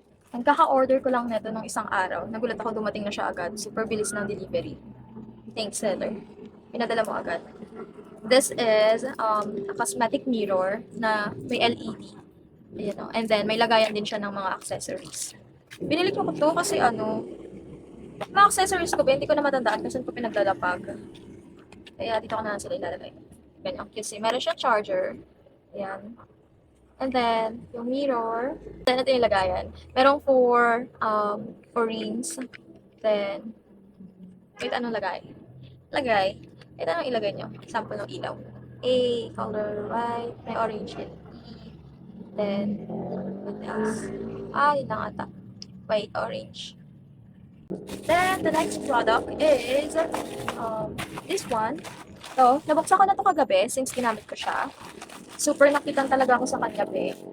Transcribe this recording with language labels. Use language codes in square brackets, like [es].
[tl] And kaka-order ko lang neto ng isang araw. Nagulat ako dumating na siya agad. Super bilis ng delivery. Thanks, seller. Pinadala mo agad. [en] This is a cosmetic mirror [tl] na may LED. Ayan, no? And then, may lagayan din siya ng mga accessories. Binili ko to kasi mga accessories ko, hindi ko na matandaan kasi ko pinaglalapag. Kaya dito ko na sila ilalagay. Ganyan, kasi meron siya charger. Ayan. And then, yung mirror. Then, ito yung lagayan. Merong 4 rings. Then, wait, anong lagay? Ito anong ilagay nyo? Sample ng ilaw. [en] A, color white, [tl] may orange yun. [en] Then, what else? [tl] Yun lang ata. White, orange. [en] Then, the next product is this one. [tl] So, nabuksan ko na to kagabi since ginamit ko siya. Super nakitan talaga ako sa kanya, be.